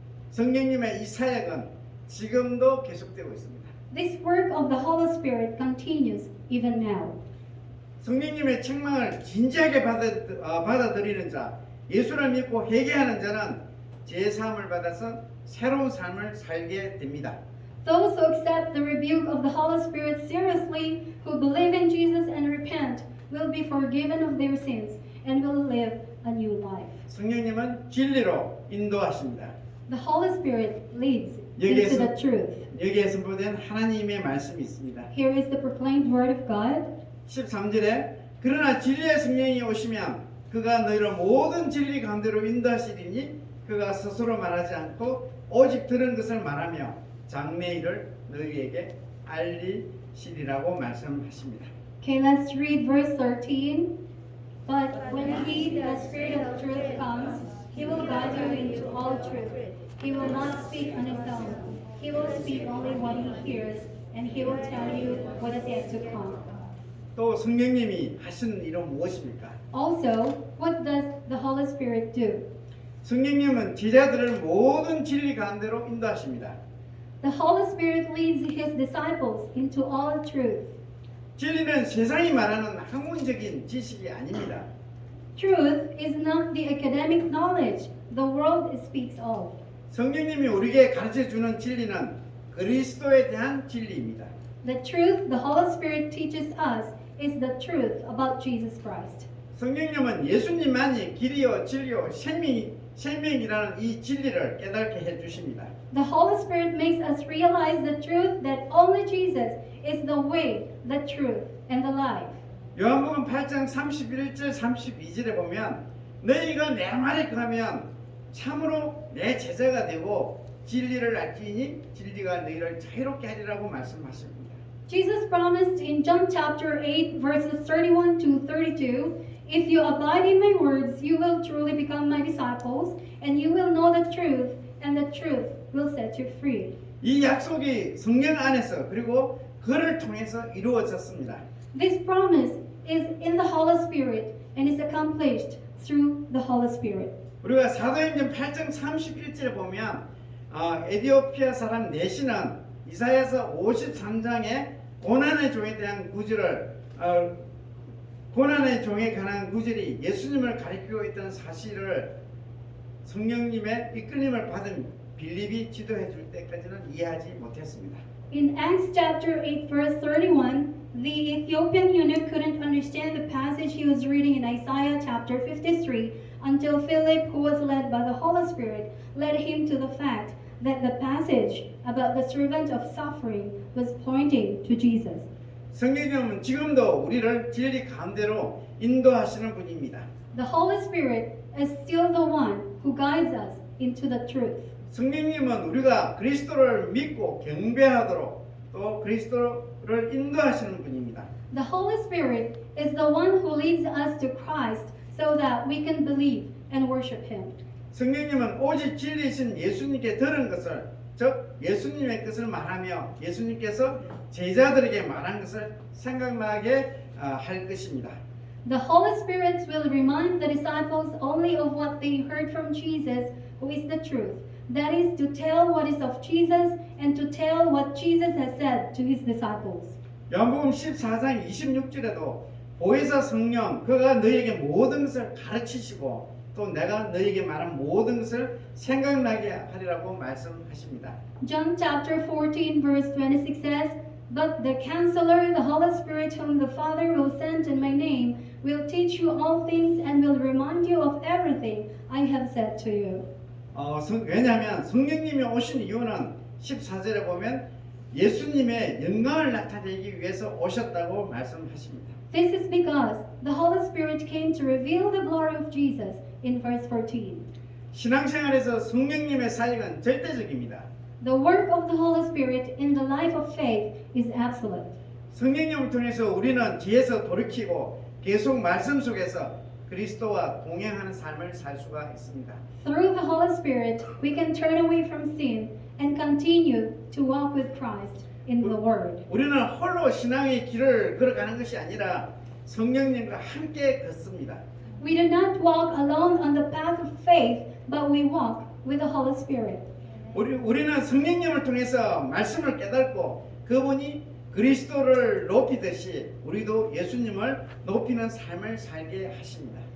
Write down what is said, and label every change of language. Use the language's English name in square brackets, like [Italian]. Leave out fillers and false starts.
[Korean] 성령님의 이 사역은 지금도 계속되고 있습니다. [English] This work of the Holy Spirit continues even now. [Korean] 성령님의 책망을 진지하게 받아들이는 자, 예수를 믿고 회개하는 자는 제 사함을 받아서 새로운 삶을 살게 됩니다. [English] Those who accept the rebuke of the Holy Spirit seriously, who believe in Jesus and repent, will be forgiven of their sins and will live a new life. [Korean] 성령님은 진리로 인도하십니다. [English] The Holy Spirit leads into the truth. [Korean] 여기에 선포된 하나님의 말씀이 있습니다. [English] Here is the proclaimed word of God. [Korean] 13절에 그러나 진리의 성령이 오시면 그가 너희를 모든 진리 가운데로 인도하시리니 그가 스스로 말하지 않고 오직 들은 것을 말하며 장래일을 너희에게 알리시리라고 말씀하십니다. [English] Okay, let's read verse 13. But when he, the Spirit of truth, comes, he will guide you into all truth. He will not speak on his own. He will speak only what he hears, and he will tell you what is yet to come. [Korean] 또 성령님이 하시는 일은 무엇입니까? [English] Also, what does the Holy Spirit do? [Korean] 성령님은 제자들을 모든 진리 가운데로 인도하십니다. [English] The Holy Spirit leads his disciples into all truth. [Korean] 진리는 세상이 말하는 학문적인 지식이 아닙니다. [English] Truth is not the academic knowledge the world speaks of. [Korean] 성령님이 우리에게 가르쳐 주는 진리는 그리스도에 대한 진리입니다. [English] The truth the Holy Spirit teaches us is the truth about Jesus Christ. [Korean] 성령님은 예수님만이 길이요 진리요 생명이라는 이 진리를 깨닫게 해 주십니다. [English] The Holy Spirit makes us realize the truth that only Jesus is the way, the truth, and the life. [Korean] 요한복음 8장 31절 32절에 보면 너희가 내 말에 거하면 참으로 내 제자가 되고 진리를 알지니 진리가 너희를 자유롭게 하리라고 말씀하십니다. [English] Jesus promised in John chapter 8 verses 31 to 32, if you abide in my words, you will truly become my disciples, and you will know the truth, and the truth will set you free. [Korean] 이 약속이 성령 안에서 그리고 그를 통해서 이루어졌습니다. [English] This promise is in the Holy Spirit and is accomplished through the Holy Spirit. [Korean] 우리가 사도행전 8장 31절에 보면 에디오피아 사람 내시는 이사야서 53장의 고난의 종에 대한 구절을 고난의 종에 관한 구절이 예수님을 가리키고 있다는 사실을 성령님의 이끌림을 받은 빌립이 지도해 줄 때까지는 이해하지 못했습니다. [English] In Acts chapter 8 verse 31, the Ethiopian eunuch couldn't understand the passage he was reading in Isaiah chapter 53 until Philip, who was led by the Holy Spirit, led him to the fact that the passage about the servant of suffering was pointing to Jesus. [Korean] 성령님은 지금도 우리를 진리 가운데로 인도하시는 분입니다. [English] The Holy Spirit is still the one who guides us into the truth. [Korean] 성령님은 우리가 그리스도를 믿고 경배하도록 또 그리스도를 인도하시는 분입니다. [English] The Holy Spirit is the one who leads us to Christ so that we can believe and worship Him. [Korean] 성령님은 오직 진리이신 예수님께 들은 것을 즉 예수님의 것을 말하며 예수님께서 제자들에게 말한 것을 생각나게 할 것입니다. [English] The Holy Spirit will remind the disciples only of what they heard from Jesus, who is the truth. That is to tell what is of Jesus and to tell what Jesus has said to His disciples. [Korean] 요한복음 14장 26절에도 보혜사 성령 그가 너희에게 모든 것을 가르치시고 또 내가 너희에게 말한 모든 것을 생각나게 하리라고 말씀하십니다. [English] John chapter 14 verse 26 says, But the Counselor, the Holy Spirit, whom the Father will send in my name, will teach you all things and will remind you of everything I have said to you. [Korean] 왜냐하면 성령님이 오신 이유는 14절에 보면 예수님의 영광을 나타내기 위해서 오셨다고 말씀하십니다. [English] This is because the Holy Spirit came to reveal the glory of Jesus in verse 14. [Korean] 신앙생활에서 성령님의 사역은 절대적입니다. [English] The work of the Holy Spirit in the life of faith is absolute. [Korean] 성령님을 통해서 우리는 뒤에서 돌이키고 계속 말씀 속에서 그리스도와 동행하는 삶을 살 수가 있습니다. [English] Through the Holy Spirit, we can turn away from sin and continue to walk with Christ in the Word. [Korean] 우리는 홀로 신앙의 길을 걸어가는 것이 아니라 성령님과 함께 걷습니다. [English] We do not walk alone on the path of faith, but we walk with the Holy Spirit. [Korean] 우리는 성령님을 통해서 말씀을 깨닫고 그분이 그리스도를 높이듯이 우리도 예수님을 높이는 삶을 살게 하십니다.